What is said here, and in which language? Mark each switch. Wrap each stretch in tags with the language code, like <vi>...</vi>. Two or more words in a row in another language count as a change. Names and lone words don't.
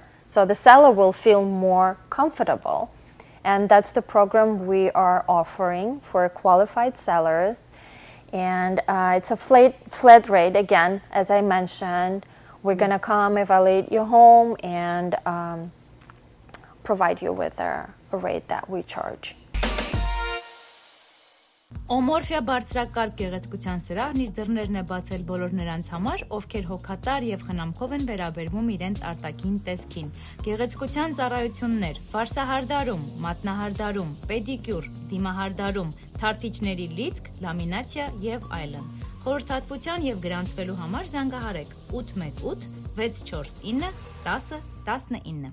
<en>So the seller will feel more comfortable. And that's the program we are offering for qualified sellers. And it's a flat rate. Again, as I mentioned, we're going to come evaluate your home and provide you with a rate that we charge.</en> <hy>Օմորֆիա բարձրակարգ գեղեցկության սրահն իր դռներն է բացել բոլոր նրանց համար, ովքեր հոգատար եւ խնամքով են վերաբերվում իրենց արտաքին տեսքին։ Գեղեցկության ծառայություններ, ֆարսահարդարում, մատնահարդարում, պեդիկյուր, դիմահարդարում, թարթիչների լիցք, լամինացիա եւ այլն։ Խորհրդատվության եւ գրանցվելու համար զանգահարեք 818 649 10 19։</hy>